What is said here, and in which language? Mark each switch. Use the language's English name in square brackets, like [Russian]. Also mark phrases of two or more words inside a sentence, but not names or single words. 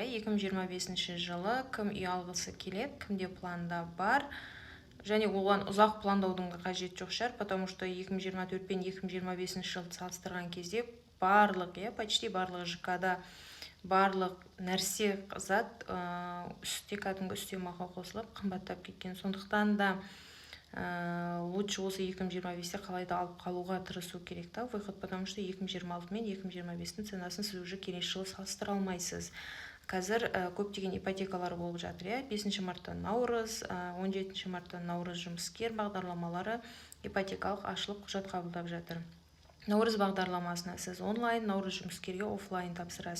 [Kazakh] 2025 жылы кім үй алғысы келеді, кімде планда бар, және оған ұзақ пландаудың да қажет жоқ шығар, [Russian] потому что [Kazakh] 2024 пен 2025 жылды салыстырған кезде почти барлық ЖК-да барлық нәрсе зат үстте кәдімгі үстемақы қосылып қымбаттап кеткен. Сондықтан да лучше осы 2025-те қалайда алып қалуға тырысу керек та выход, [Russian] потому что [Kazakh] 2026 мен 2025-тің ценасын сіз уже келесі жылы салыстыра алмайсыз. Қазір көптеген ипотекалар болып жатыр. 5 марттан наурыз, 17 марттан наурыз жұмыскер бағдарламалары ипотекалық ашылып құжат қабылдап жатыр. Наурыз бағдарламасына сіз онлайн, наурыз жұмыскерге офлайн тапсырасыз.